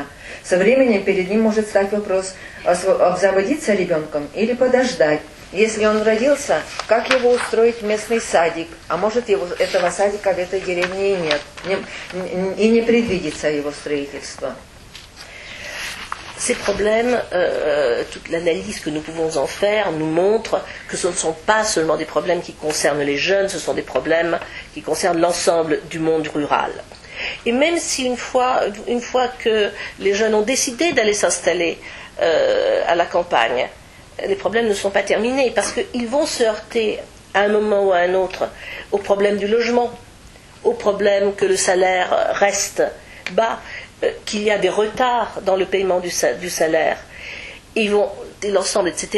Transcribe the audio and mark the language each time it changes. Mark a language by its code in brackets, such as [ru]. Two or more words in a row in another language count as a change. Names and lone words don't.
[ru] Со временем перед ним может стать вопрос, обзаводиться ребенком или подождать. Если он родился, как его устроить в местный садик? А может, этого садика в этой деревне и нет. И не предвидится его строительство. [fr] Ces problèmes, toute l'analyse que nous pouvons en faire nous montre que ce ne sont pas seulement des problèmes qui concernent les jeunes, ce sont des problèmes qui concernent l'ensemble du monde rural. Et même si une fois que les jeunes ont décidé d'aller s'installer à la campagne, les problèmes ne sont pas terminés parce qu'ils vont se heurter à un moment ou à un autre au problème du logement, au problème que le salaire reste bas, qu'il y a des retards dans le paiement du salaire, l'ensemble, etc.